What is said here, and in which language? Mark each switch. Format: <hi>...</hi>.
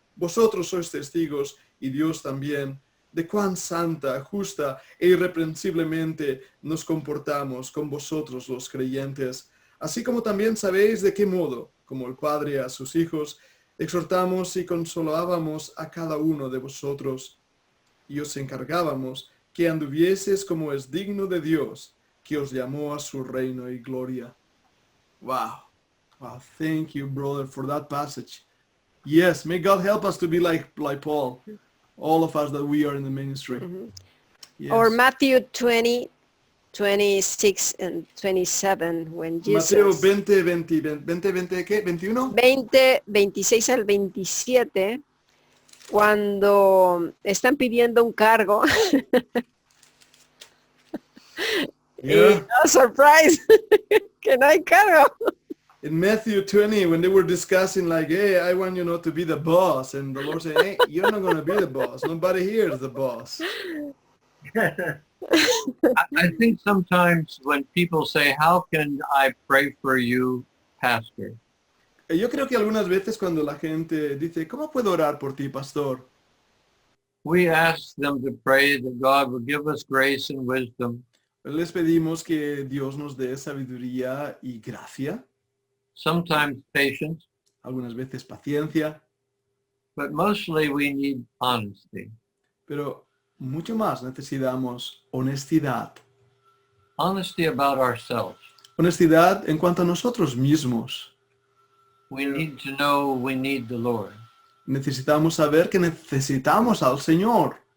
<es>Vosotros sois testigos, y Dios también, de cuán santa, justa e irreprensiblemente nos comportamos con vosotros los creyentes, así como también sabéis de qué modo, como el Padre a sus hijos, exhortamos y consolábamos a cada uno de vosotros, y os encargábamos que anduvieseis como es digno de Dios, que os llamó a su reino y gloria.</es> <en>Wow. Wow. Thank you, brother, for that passage. Yes, may God help us to be like Paul. All of us that we are in the ministry. Yes. Or Matthew 20, 26 and 27, when</en> <es>Mateo</es> <en>Jesus</en> <es>20, ¿qué? 21. 20, 26 al 27, cuando están pidiendo un cargo.</es> <en>Yeah.</en> <es>Y,</es> <en>surprise,</en> <es>que no hay cargo.</es> <en>In Matthew 20, when they were discussing like, hey, I want you to be the boss. And the Lord said, hey, you're not going to be the boss. Nobody here is the boss. I think sometimes when people say, how can I pray for you, pastor?</en> <es>Yo creo que algunas veces cuando la gente dice, ¿cómo puedo orar por ti, pastor?</es> <en>We ask them to pray that God will give us grace and wisdom.</en> <es>Les pedimos que Dios nos dé sabiduría y gracia,</es> <en>Sometimes patience,</en> <es>algunas veces paciencia,</es> <en>but mostly we need honesty.</en> <es>pero mucho más necesitamos honestidad.</es> <en>Honesty about ourselves.</en> <es>Honestidad en cuanto a nosotros mismos.</es> <en>We need to know we need the Lord.</en> <es>Necesitamos saber que necesitamos al Señor.</es>